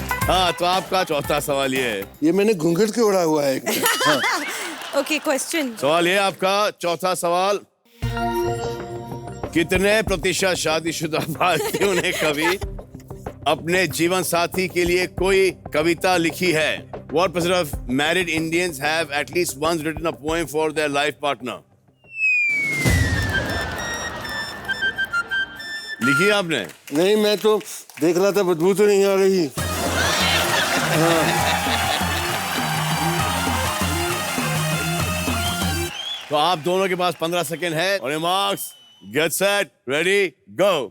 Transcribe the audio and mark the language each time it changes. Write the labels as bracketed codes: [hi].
[hi] हाँ, तो आपका चौथा सवाल ये है। ये मैंने घूंघट के उड़ा हुआ है एक। हाँ। [en] Okay, question. [hi] सवाल ये आपका चौथा सवाल, कितने प्रतिशत शादीशुदा भारतीयों ने कभी अपने जीवन साथी के लिए कोई कविता लिखी है? [en] What percent of married Indians have at least once written a poem for their life partner? [hi] लिखी है आपने? नहीं, मैं तो देख रहा था, बदबू तो नहीं आ रही। तो आप दोनों के पास 15 सेकेंड है और मार्क्स, गेट सेट, रेडी, गो।